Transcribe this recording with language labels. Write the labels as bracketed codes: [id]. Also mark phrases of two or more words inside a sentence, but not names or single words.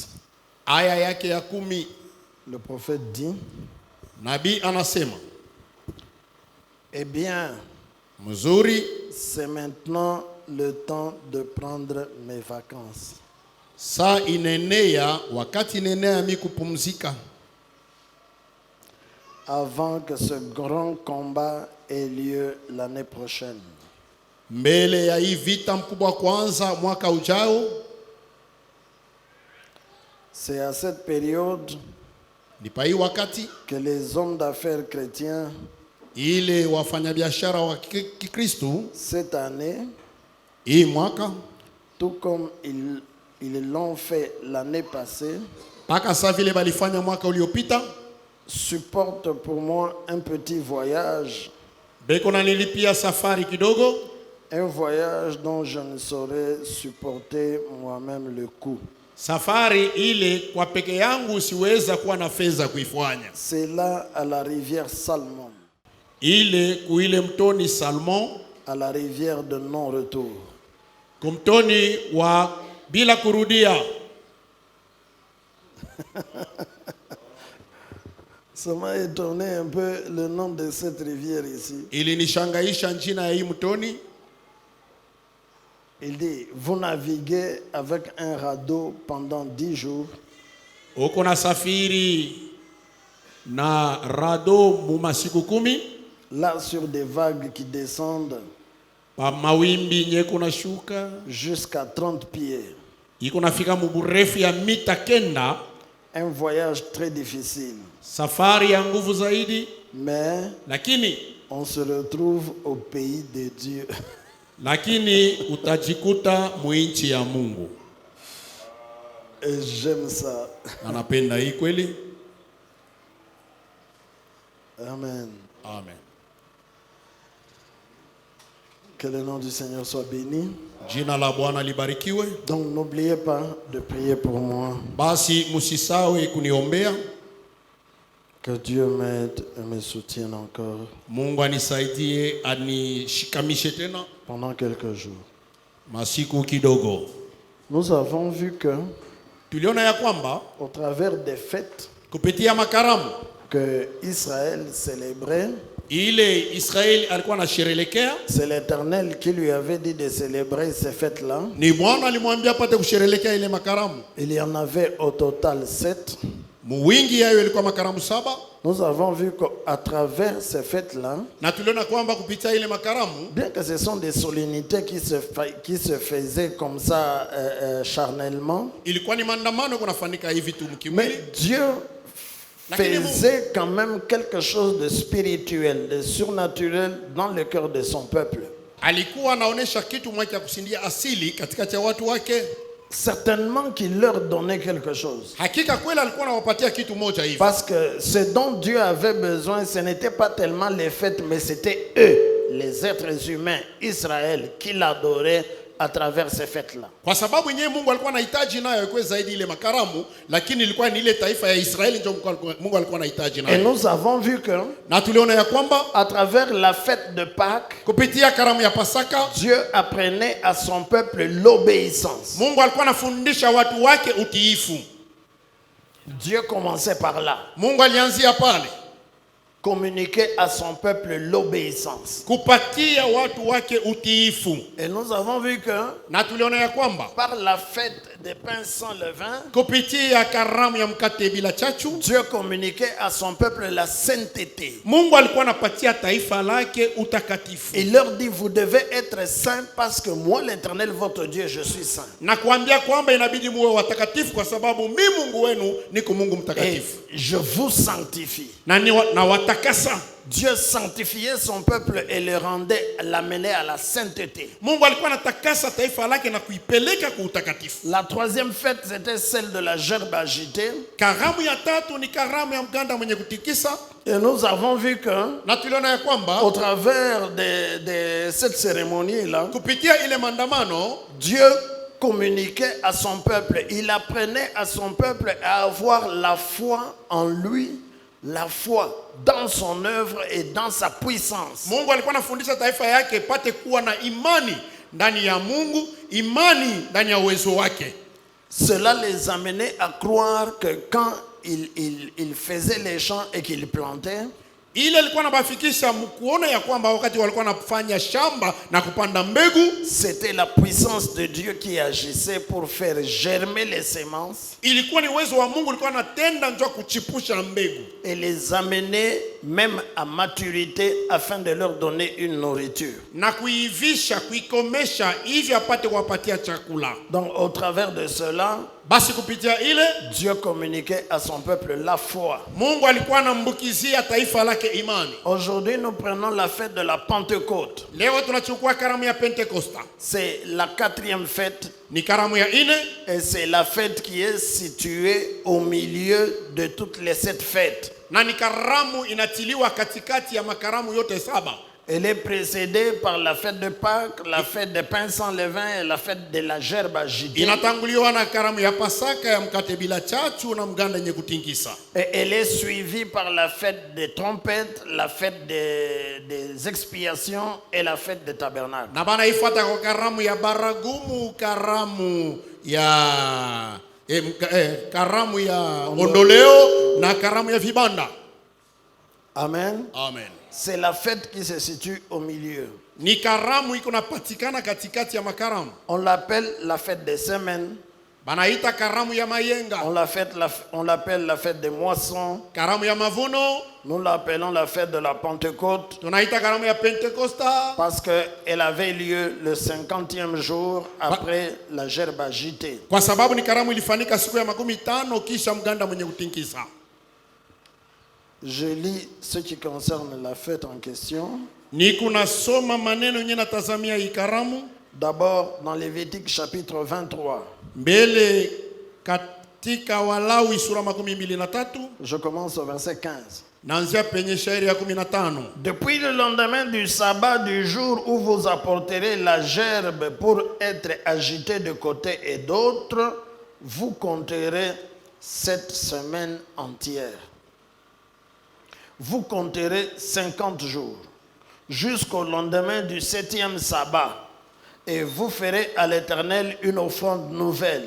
[sw] aya yake ya 10, [fr] le prophète dit: [sw] nabii anasema, [fr] eh bien, [sw] mzuri, [fr] c'est maintenant le temps de prendre mes vacances. [sw] saa inenea, wakati inenea mi kupumzika, [fr] avant que ce grand combat ait lieu l'année prochaine. [sw] mbele ya hii vita mkubwa kwanza mwaka ujao. [fr] C'est à cette période [sw] Ni pa hii wakati [fr] que les hommes d'affaires chrétiens, [sw] ile wafanyabiashara wa Kikristo [fr] cette année, [sw] hii mwaka, [fr] tout comme ils l'ont fait l'année passée, [sw] paka sa vile balifanya mwaka uliopita, [fr] supportent pour moi un petit voyage, [sw] beko na nilipia safari kidogo, [fr] un voyage dont je ne saurais supporter moi-même le coût. [sw] safari ile kwa peke yangu siweza kuwa na fedha kuifanya. [fr] C'est là à la rivière Salmon, [sw] Ile kuile mtoni Salmon, [fr] à la rivière de non-retour. [sw] kumtoni wa bila kurudia. [fr] Ça m'a étonné un peu le nom de cette rivière ici. [sw] Ilinishangaisha njina ya hii mtoni. [fr] Il dit: vous naviguez avec un radeau pendant 10 jours. [sw] Uko na safiri na rado mu masiku 10, [fr] Là sur des vagues qui descendent [sw] pa mawimbi nyeko na shuka, [fr] jusqu'à 30 pieds. [sw] iko nafika mu burefu ya mita 9. [fr] Un voyage très difficile. [sw] Safari ya nguvu zaidi, [fr] Mais [sw] lakini [fr] on se retrouve au pays de Dieu. [sw] lakini utajikuta muinchi ya Mungu. [fr] Et j'aime ça. [sw] Anapenda hii kweli. [fr] Amen. [sw] Amen. [fr] Que le nom du Seigneur soit béni. [sw] Jina la Bwana libarikiwe. [fr] Donc n'oubliez pas de prier pour moi. [sw] Basi musisawe kuniombea. [fr] Que Dieu m'aide et me soutienne encore [sw] Mungu anisaidie, anishikamishe tena [fr] pendant quelques jours. [sw] masiku kidogo. [fr] Nous avons vu que, [sw] Tuliona ya kwamba [fr] au travers des fêtes [sw] kupitia makaramu [fr] que Israël célébrait, [sw] ile Israeli alikuwa anasherehekea, [fr] c'est l'Éternel qui lui avait dit de célébrer ces fêtes-là. [sw] ni Bwana alimwambia apate kusherehekea ile makaramu. [fr] Il y en avait au total 7. [sw] Muwingi yayo ilikuwa makaramu 7. [fr] Nous avons vu qu'à travers ces fêtes-là, [sw] Na tuliona kwamba kupitia ile makaramu, [fr] bien que ce sont des solennités qui se faisaient comme ça charnellement, [sw] ilikuwa ni maandamano kunafanyika hivi tu mkimwili, [fr] mais Dieu faisait quand même quelque chose de spirituel, de surnaturel dans le cœur de son peuple. [sw] alikuwa anaonesha kitu moja cha kusindia asili katikati ya watu wake. [fr] Certainement qu'il leur donnait quelque chose. [sw] Hakika kweli alikuwa anawapatia kitu moja hivi. [fr] Parce que ce dont Dieu avait besoin, ce n'était pas tellement les fêtes, mais c'était eux, les êtres humains, Israël, qui l'adoraient à travers ces fêtes-là. [sw] Kwa sababu yeye Mungu alikuwa anahitaji nayo kwa zaidi ile makaramu, lakini ilikuwa ni ile taifa ya Israeli ndio Mungu alikuwa anahitaji [fr] Et [sw] nayo. [fr] nous avons vu que, [sw] Na tuliona ya kwamba [fr] à travers la fête de Pâques, [sw] kupitia karamu ya Pasaka, [fr] Dieu apprenait à son peuple l'obéissance. [sw] Mungu alikuwa anafundisha watu wake utiifu. [fr] Dieu commençait par là. [sw] Mungu alianzia pale. [fr] Communiquer à son peuple l'obéissance. [sw] Kupatia watu wake utiifu. [fr] Et nous avons vu que [sw] Na tuliona ya kwamba [fr] par la fête des pains sans levain, [sw] kupitia karamu ya mkate bila chachu, [fr] Dieu communiquait à son peuple la sainteté. [sw] Mungu alikuwa anapatia taifa lake utakatifu. [fr] Il leur dit, vous devez être saints parce que moi, l'Éternel, votre Dieu, je suis saint. [sw] Na kuambia kwamba inabidi muwe watakatifu kwa sababu mimi Mungu wenu niko Mungu [fr] Et [sw] mtakatifu. [fr] je vous sanctifie. [sw] Na watakasa. [fr] Dieu sanctifiait son peuple et le rendait, l'amenait à la sainteté. [sw] Mungu alikuwa anatakasa taifa lake na kuipeleka kwa utakatifu. [fr] La troisième fête, c'était celle de la gerbe agitée. [sw] Karamu ya tatu ni karamu ya mganda mwenye kutikisa. [fr] Et nous avons vu que, [sw] Na tuliona ya kwamba [fr] au travers de cette cérémonie-là, [sw] kupitia ile mandamano [fr] Dieu communiquait à son peuple. Il apprenait à son peuple à avoir la foi en lui, la foi dans son œuvre et dans sa puissance. [sw] Mungu alikuwa anafundisha taifa yake pate kuwa na imani ndani ya Mungu, imani ndani ya uwezo wake. [fr] Cela les amenait à croire que quand il faisait les champs et qu'il plantait, [sw] Ile alikuwa anabafikisha mkuona ya kwamba wakati walikuwa wanafanya shamba na kupanda mbegu, [fr] c'était la puissance de Dieu qui agissait pour faire germer les semences [sw] ilikuwa ni uwezo wa Mungu ulikuwa anatenda njoo kuchipusha mbegu [fr] et les amener même à maturité afin de leur donner une nourriture. [sw] na kuivisha, kuikomesha hivi apate kuwapatia chakula. [fr] Donc au travers de cela, [sw] Basi kupitia ile [fr] Dieu communiquait à son peuple la foi. [sw] Mungu alikuwa anambukizia taifa lake imani. [fr] Aujourd'hui, nous prenons la fête de la Pentecôte. [sw] Leo tunachukua karamu ya Pentekosta. [fr] C'est la 4e fête [sw] Ni karamu ya ine [fr] et c'est la fête qui est située au milieu de toutes les 7 fêtes. [sw] na ni karamu inatiliwa katikati ya makaramu yote 7. [fr] Elle est précédée par la fête de Pâques, la fête des pains sans levain et la fête de la gerbe agitée. [sw] Inatanguliwa na karamu ya Pasaka ya mkate bila chachu na mganda yenye kutingisa. [fr] Et elle est suivie par la fête des trompettes, la fête des expiations et la fête des tabernacles. [sw] Na bana ifuata kwa karamu ya baragumu, karamu ya karamu ya ondoleo na karamu ya vibanda. [fr] Amen. [sw] Amen. [fr] C'est la fête qui se situe au milieu. [sw] Ni karamu iko napatikana katikati ya makaramu. [fr] On l'appelle la fête des semaines. [sw] Banaita karamu ya mayenga. [fr] On l'appelle la fête des moissons. [sw] Karamu ya mavuno. [fr] Nous l'appelons la fête de la Pentecôte [sw] Tunaita karamu ya Pentekosta [fr] parce qu'elle avait lieu le 50e jour après la gerbe agitée. [sw] kwa sababu ni karamu ilifanyika siku ya 15 kisha mganda mwenye kutingisa. [fr] Je lis ce qui concerne la fête en question. [sw] Ni kunasoma maneno yenye natazamia hii karamu. [fr] D'abord dans Lévitique chapitre 23. [sw] Mbele katika Walawi sura 23. [fr] Je commence au verset 15. [sw] Naanzia penye shairi ya 15. [fr] Depuis le lendemain du sabbat du jour où vous apporterez la gerbe pour être agitée de côté et d'autre, vous compterez 7 semaines entières. Vous compterez 50 jours jusqu'au lendemain du 7e sabbat et vous ferez à l'Éternel une offrande nouvelle.